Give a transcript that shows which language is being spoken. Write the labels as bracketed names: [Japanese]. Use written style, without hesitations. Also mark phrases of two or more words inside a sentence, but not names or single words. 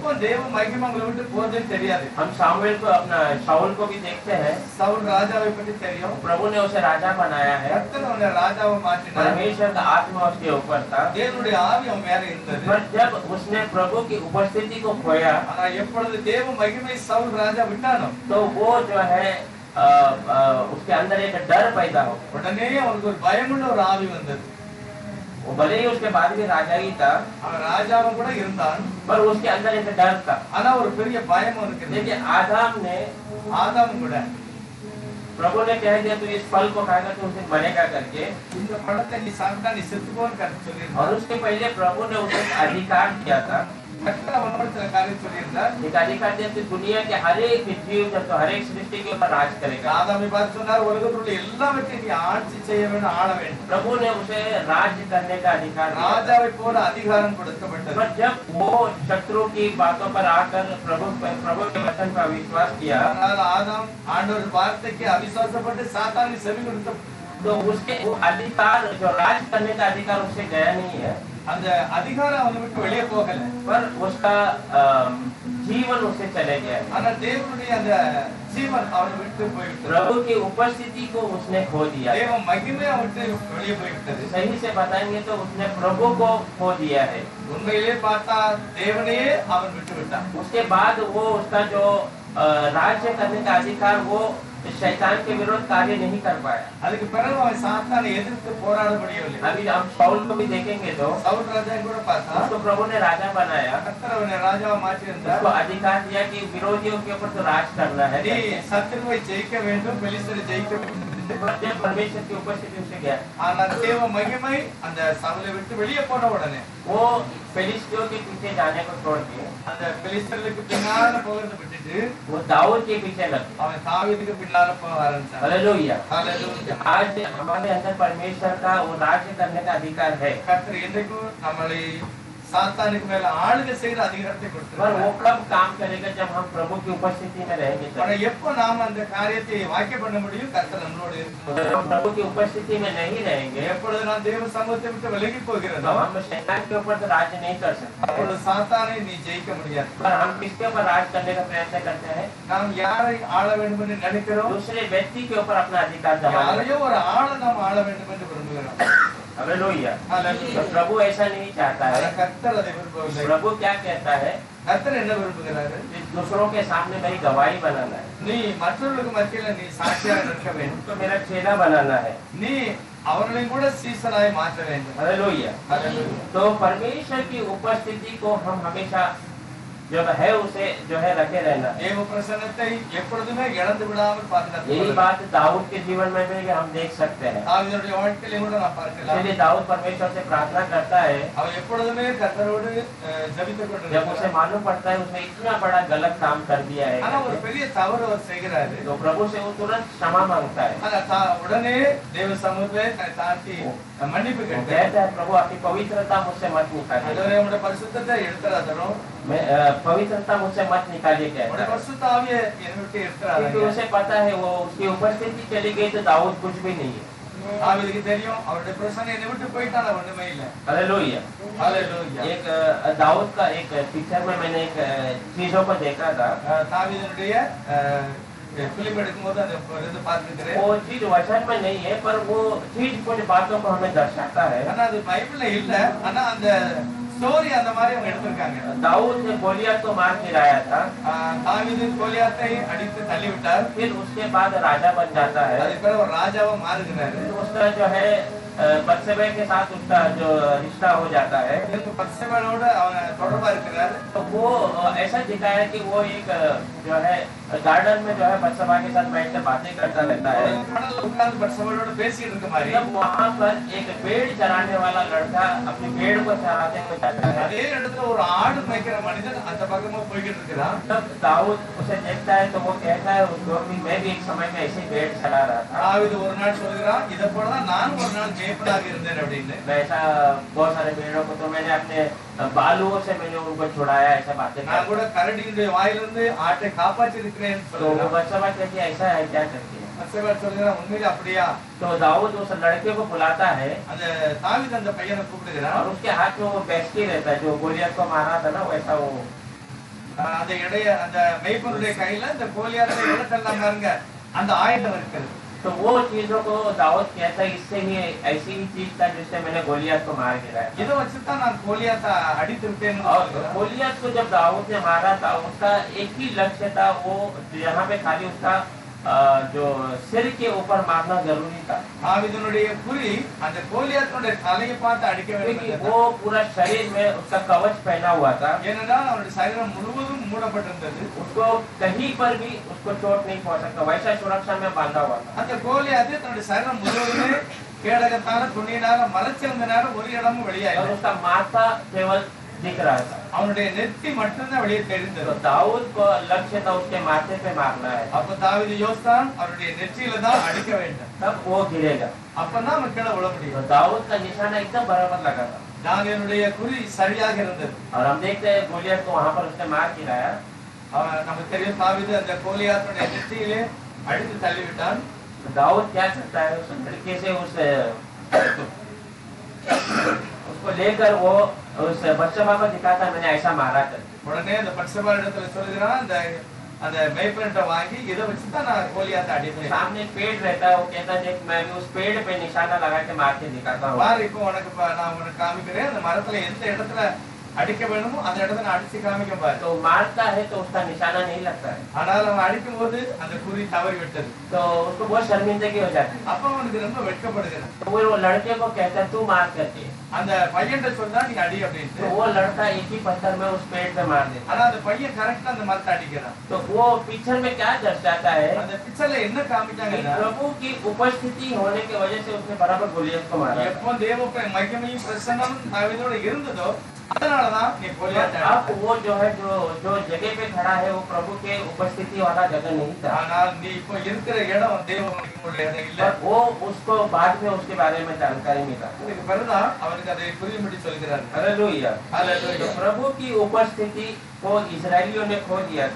[Tamil] எப்போ தேவ மகிமை அவங்களை விட்டு போகுதுன்னு தெரியாது. [Hindi] हम शाऊल को अपना शाऊल को भी देखते हैं, [Tamil] சவுல் ராஜாவை பற்றி தெரியும். [Hindi] प्रभु ने उसे राजा बनाया है, [Tamil] கர்த்தர் அவனை ராஜாவை மாற்றினார். [Hindi] परमेश्वर का आत्मा उसके ऊपर था। [Tamil] தேவனுடைய ஆவி அவன் மேல இருந்தது. [Hindi] पर जब उसने प्रभु की उपस्थिति को खोया, [Tamil] ஆனா எப்பொழுது தேவ மகிமை சவுல் ராஜா விட்டானோ [Hindi] तो वो जो है उसके अंदर एक डर पैदा हो। [Tamil] உடனே அவனுக்கு ஒரு பயமுள்ள ஒரு ஆவி வந்தது. [Hindi] वो भले ही उसके बाद भी राजा ही था, [Tamil] அவன் ராஜாவும் கூட இருந்தான். [Hindi] पर उसके अंदर एक डर था। [Tamil] ஆனா ஒரு பெரிய பயம் அவனுக்கு இருந்தது. [Hindi] देखिए आदम ने [Tamil] ஆதாம் கூட [Hindi] प्रभु ने कह दिया तू इस फल को खाएगा तो उसे मरेगा करके, [Tamil] இந்த பழத்தை நீ சாப்பிட்டா நீ செத்துப்போன்னு கர்த்தர் சொல்லியிருந்தார். [Hindi] और उसके पहले प्रभु ने उसे एक अधिकार दिया था। [Tamil] கர்த்தர் அவனோட சில காரியம் சொல்லியிருந்தார். [Hindi] एक अधिकार दिया कि दुनिया के हर एक जीव जंतु हर एक सृष्टि के ऊपर राज करेगा। [Tamil] ஆதாமை பார்த்து சொன்னார், உலகத்தில் உள்ள எல்லாவற்றையும் நீ ஆட்சி செய்ய வேண்டும், ஆள வேண்டும். [Hindi] प्रभु ने उसे राज्य करने का अधिकार दिया। [Tamil] ராஜாவை போல அதிகாரம் கொடுக்கப்பட்டது. [Hindi] पर जब वो शत्रु की बातों पर आकर प्रभु के वचन का विश्वास किया, [Tamil] ஆனால் ஆதாம் ஆண்டவர் வார்த்தைக்கு அவிசுவாசப்பட்டு சாத்தானுக்கு செவி கொடுத்த [Hindi] तो उसके वो अधिकार जो राज करने का अधिकार उससे गया नहीं है, [Tamil] அந்த அதிகாரம் அவனை விட்டு வெளியே போகல. [Hindi] पर उसका जीवन उससे चले गया। [Tamil] ஆனா தேவனுடைய அந்த ஜீவன் அவனை விட்டு போய்விட்டது. [Hindi] प्रभु की उपस्थिति को उसने खो दिया। [Tamil] தேவ மகிமை அவனை விட்டு வெளியே போய்விட்டது. [Hindi] सही से बताएंगे तो उसने प्रभु को खो दिया है। [Tamil] உண்மையிலே பார்த்தா தேவனையே அவன் விட்டு விட்டான். [Hindi] उसके बाद वो उसका जो राज्य करने का अधिकार वो शैतान के विरुद्ध कार्य नहीं कर पाया। [Tamil] அதுக்கு பிறகு அவன் சாத்தானை எதிர்த்து போராட முடியவில்லை. [Hindi] अभी हम शाऊल को भी देखेंगे तो [Tamil] சவுல் ராஜா கூட பார்த்தா [Hindi] उसको प्रभु ने राजा बनाया, [Tamil] கர்த்தர் அவனை ராஜாவை மாற்றி இருந்தார். [Hindi] उसको अधिकार दिया कि विरोधियों के ऊपर तो राज करना है। [Tamil] நீ சத்துருவை ஜெயிக்க வேண்டும், பெலிஸ்தரை ஜெயிக்க வேண்டும். [Hindi] जब परमेश्वर की उपस्थिति उसे गया, [Tamil] ஆனா தேவ மகிமை அந்த சவுலை விட்டு வெளியே போன உடனே [Hindi] वो फिलिस्तियों के पीछे जाने को छोड़ के [Tamil] அந்த பெலிஸ்தர்களுக்கு பின்னால போகிறத விட்டுட்டு [Hindi] वो दाऊद के पीछे लग गया। [Tamil] அவன் தாவீதுக்கு பின்னால போக ஆரம்பிச்சான். [Hindi] हालेलुया। [Tamil] ஹalleluya. [Hindi] आज हमारे अंदर परमेश्वर का वो राज्य करने का अधिकार है, [Tamil] கர்த்தர் இன்றைக்கும் நம்மளை சாத்தானுக்கு மேல ஆளுகை செய்யற அதிகாரத்தை [Hindi] पर [Tamil] கொடுத்திருக்கிறார். [Hindi] वो कब काम करेगा जब हम प्रभु की उपस्थिति में रहेंगे [Tamil] ஆனா [Hindi] तब। [Tamil] எப்போ நாம அந்த காரியத்தை வாக்கிய பண்ண முடியும்? கர்த்தர் நம்மளோட இருக்கும்போது. [Hindi] जब हम प्रभु की उपस्थिति में नहीं रहेंगे [Tamil] எப்பொழுது நான் தேவ சமூகத்தை விட்டு விலகி [Hindi] तो [Tamil] போகிறதோ [Hindi] हम शैतान के ऊपर तो राज्य नहीं कर सकते, [Tamil] அப்பொழுது சாத்தானை நீ ஜெயிக்க முடியாது. [Hindi] पर हम किसके ऊपर राज करने का प्रयत्न करते हैं? [Tamil] நாம் யாரை ஆள வேண்டும் என்று நினைக்கிறோம்? [Hindi] दूसरे व्यक्ति के ऊपर अपना अधिकार जमा [Tamil] யாரையோ ஒரு ஆளை நாம் ஆள வேண்டும் என்று விரும்புகிறோம். [Hindi] हालेलुया। [Tamil] ஹalleluya. [Hindi] तो प्रभु ऐसा नहीं चाहता [Tamil] ஆனா [Hindi] है। [Tamil] கர்த்தர் அதை விரும்பவில்லை. [Hindi] प्रभु क्या कहता है? [Tamil] கர்த்தர் என்ன விரும்புகிறாரு? [Hindi] कि दूसरों के सामने मेरी गवाही बनाना है, [Tamil] நீ மற்றவர்களுக்கு மத்தியில நீ சாட்சியாக நிற்க வேண்டும். [Hindi] तो मेरा चेला बनाना है। [Tamil] நீ அவர்களையும் கூட சீசனாய் மாற்ற வேண்டும். [Hindi] हालेलुया। [Tamil] ஹalleluya. [Hindi] तो परमेश्वर की उपस्थिति को हम हमेशा जो है उसे जो है रखे रहना। [Tamil] தேவ பிரசன்னத்தை எப்பொழுதுமே இழந்து விடாமல் பாதுகாத்து [Hindi] यही [Tamil] கொள்ளுங்கள். [Hindi] बात दाऊद के जीवन में भी हम देख सकते हैं। [Tamil] தாவீதுடைய வாழ்க்கையிலும் கூட நாம் பார்க்கலாம். [Hindi] इसलिए दाऊद परमेश्वर से प्रार्थना करता है, [Tamil] அவன் எப்பொழுதுமே கர்த்தரோடு ஜெபித்துக் [Hindi] जब उसे [Tamil] கொண்டிருக்கிறான். [Hindi] मालूम पड़ता है उसने इतना बड़ा गलत काम कर दिया [Tamil] ஆனா ஒரு [Hindi] है, [Tamil] பெரிய தவறு அவர் செய்கிறாரு. [Hindi] तो प्रभु से वो तुरंत क्षमा मांगता है। [Tamil] ஆனா உடனே தேவ சமூகத்தை தன்னை தாழ்த்தி மன்னிப்பு [Hindi] वो [Tamil] கேட்டார். [Hindi] कहता है, प्रभु आपकी पवित्रता मुझसे मत निकालिए, [Tamil] ஆண்டவரே உம்முடைய பரிசுத்தத்தை எடுத்துறாதரும். [Hindi] पवित्रता मुझसे मत निकालिए कहता [Tamil] உம்முடைய [Hindi] है। [Tamil] பரிசுத்த ஆவியை என்னை விட்டு [Hindi] क्योंकि [Tamil] எடுத்துறாதீங்க. [Hindi] उसे पता है वो उसकी उपस्थिति चली गई तो दाऊद कुछ भी नहीं है। [Tamil] தாவீதுக்கு தெரியும் அவருடைய பிரசன்னம் என்னை விட்டு போயிட்டா நான் ஒண்ணுமே இல்லை. [Hindi] हालेलुया। [Tamil] ஹalleluya. [Hindi] एक दाऊद का एक पिक्चर में मैंने एक चीजों को देखा था। [Tamil] தாவீதுடைய பிலிம் எடுக்கும்போது அந்த இது பார்த்துக்கிறேன். [Hindi] वो चीज वचन में नहीं है, पर वो चीज कुछ बातों को हमें दर्शाता है। [Tamil] ஆனா அது பைபிள்ல இல்ல. ஆனா அந்த ஸ்டோரி அந்த மாதிரி அவங்க எடுத்திருக்காங்க. [Hindi] दाऊद ने गोलियत को मार गिराया था, [Tamil] தாவீது கோலியாத்தை அடித்து தள்ளி விட்டார். [Hindi] फिर उसके बाद राजा बन जाता है। [Tamil] அதுக்கு பிறகு ஒரு ராஜாவா மாறுகிறாரு. [Hindi] फिर उसका जो है बत्शेबा के साथ उसका जो रिश्ता हो जाता है, [Tamil] இதுக்கு பத்சேபாவோட அவன் தொடர்பா இருக்கிறாரு. [Hindi] तो वो ऐसा दिखाया कि वो एक जो है गार्डन में जो है बत्शेबा के साथ बैठ कर बातें करता रहता है। [Tamil] மணல்ல உட்கார்ந்து பத்சேபாவோட பேசிட்டு இருக்க மாதிரி [Hindi] जब वहाँ पर एक भेड़ चराने वाला लड़का अपनी भेड़ को चराते हुए जाता है, [Tamil] அதே இடத்துல ஒரு ஆடு மேய்க்கிற மனிதன் அந்த பக்கமா போய்கிட்டு இருக்கிறான். [Hindi] तब दाऊद उसे देखता है तो वो कहता है उसको कि मैं भी एक समय में ऐसे भेड़ चरा रहा था, [Tamil] தாவீது ஒரு நாள் சொல்கிறான், இதை போலதான் நானும் ஒரு நாள் மேய்ப்பனாக இருந்தேன் அப்படின்னு. [Hindi] मैं ऐसा बहुत सारे भेड़ों को तो मैंने अपने बालुओं से मैंने उनको छुड़ाया, ऐसा बातें [Tamil] நான் [Hindi] करता [Tamil] கூட கரடியுடைய வாயிலிருந்து ஆட்டை காப்பாற்றி இருக்கிறேன் [Hindi] है। तो वो बच्चा कहती है ऐसा है क्या करती है। [Tamil] பத்சேபா சொல்கிறான், உண்மையில அப்படியா? [Hindi] तो दाऊद उस लड़के को बुलाता है [Tamil] அந்த தாவீது அந்த பையனை கூப்பிடுகிறான். [Hindi] और उसके हाथ में वो बेस्टी रहता है, जो गोलियत को मारा था ना वैसा वो। [Tamil] அந்த இடைய அந்த மேய்ப்பனுடைய கையில இந்த கோலியாத்தை எடுத்தெல்லாம் பாருங்க அந்த ஆயுதம் இருக்கிறது. [Hindi] तो वो चीजों को दाऊद कहता है इससे ही ऐसी ही चीज था जिससे मैंने गोलियत को मार गिराया। [Tamil] இதை வச்சுதான் நான் கோலியாத்தை அடித்து விட்டேன்னு [Hindi] और [Tamil] சொல்கிறான். [Hindi] गोलियत को जब दाऊद ने मारा था उसका एक ही लक्ष्य था, वो यहाँ पे खाली उसका जो सिर के ऊपर मारना जरूरी था, [Tamil] தாவீதுனுடைய குறி அந்த கோலியாத்தினுடைய தலையை பார்த்து அடிக்க வேண்டும் [Hindi] क्योंकि [Tamil] என்றது. [Hindi] वो पूरा शरीर में उसका कवच पहना हुआ था, [Tamil] ஏனென்றால் அவனுடைய சரீரம் முழுவதும் மூடப்பட்டிருந்தது. [Hindi] उसको कहीं पर भी उसको चोट नहीं पहुंच सकता, वैसा सुरक्षा में बांधा हुआ था। [Tamil] அந்த கோலியாத்து தன்னுடைய சரீரம் முழுவதுமே கேடகத்தால துணியினால மறைச்சிருந்தனால ஒரு இடமும் [Hindi] और [Tamil] வெளியாயில்லை. [Hindi] उसका माथा केवल दिख रहा था। [Tamil] அவனுடைய நெத்தி மட்டும்தான் வெளியே [Hindi] तो [Tamil] தெரிந்தது. [Hindi] दाऊद को लक्ष्य था उसके माथे पे मारना है, [Tamil] அப்ப தாவீது யோசித்தான் அவருடைய நெற்றியில தான் அடிக்க வேண்டும். [Hindi] तब वो गिरेगा। [Tamil] அப்பதான் அவன் கீழே விழ [Hindi] तो [Tamil] முடியும். [Hindi] दाऊद का निशाना एकदम बराबर लगा था। [Tamil] தாவீதுடைய குறி சரியாக இருந்தது. [Hindi] और हम देखते हैं गोलियत को वहां पर उसने मार गिराया। [Tamil] அவன் நமக்கு தெரியும் தாவீது அந்த கோலியாத்துடைய நெற்றியிலே அடித்து தள்ளிவிட்டான். [Hindi] तो दाऊद क्या करता है, उस लड़के से उसको लेकर वो उस बच्चा को दिखाता है मैंने ऐसा मारा कर। [Tamil] உடனே அந்த பட்சபா இடத்துல சொல்லுகிறான், அந்த அந்த மேய்ப்பன்ட்ட வாங்கி இதை வச்சுதான் நான் கோலியாத்தை அடிப்பேன். [Hindi] सामने एक पेड़ रहता है, वो कहता है देख मैं भी उस पेड़ पे निशाना लगा के मार के दिखाता हूँ। [Tamil] பாரு இப்போ உனக்கு நான் உனக்கு காமிக்கிறேன், அந்த மரத்துல எந்த இடத்துல அடிக்க வேணுமோ அந்த இடத்துல அடிச்சு காமிக்க பாரு. [Hindi] तो मारता है तो उसका निशाना नहीं लगता है, [Tamil] ஆனால் அவன் அடிக்கும் போது அந்த குறி தவறி விட்டது. [Hindi] तो उसको बहुत शर्मिंदगी हो जाती है। [Tamil] அப்ப அவனுக்கு ரொம்ப வெட்கப்படுகிறான். [Hindi] तो वो लड़के को कहता है तू मार करके, [Tamil] அந்த பையன் சொல்றா நீ அடி அப்படின்ட்டு. [Hindi] तो वो लड़का एक ही पत्थर में उस पेड़ पे मार देता [Tamil] ஆனா அந்த பையன் கரெக்டா அந்த மரத்தை அடிக்கிறான். [Hindi] है। तो वो पिक्चर में क्या दर्शाता है, [Tamil] அந்த பிக்சர்ல என்ன காமிச்சாங்கன்னா [Hindi] प्रभु की उपस्थिति होने की वजह से उसने बराबर गोलियत को मारा। [Tamil] எப்போ தேவ மகிமையும் பிரசன்னமும் தாவீதோட இருந்ததோ அதனாலதான் நீ கோலியாத் [Hindi] अब वो जो है जो जगह पे खड़ा है वो प्रभु के उपस्थिति वाला जगह नहीं था, [Tamil] ஆனால் நீ இப்போ இருக்கிற இடம் தேவ மகிமையுடைய இடம் இல்ல. [Hindi] और वो उसको बाद में उसके बारे में जानकारी मिला। [Tamil] இதுக்கு பிறகுதான் அவருக்கு அதை புரியும்படி சொல்கிறார். [Hindi] हालेलुया। हालेलुया। तो प्रभु की उपस्थिति को इजरायलियों ने खो दिया था,